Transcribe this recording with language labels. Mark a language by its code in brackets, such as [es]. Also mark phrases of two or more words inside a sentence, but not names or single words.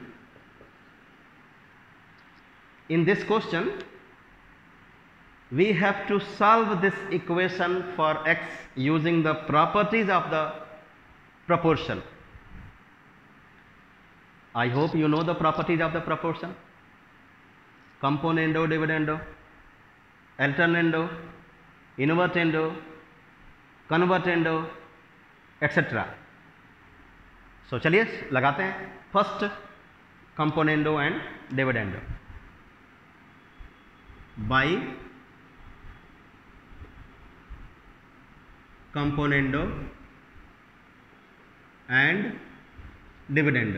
[en] In this question, we have to solve this equation for x using the properties of the proportion. I hope you know the properties of the proportion: componendo, dividendo, alternando, invertendo, convertendo, etc. [hi] So चलिए लगाते हैं [en] first componendo and dividendo. by componendo and dividendo.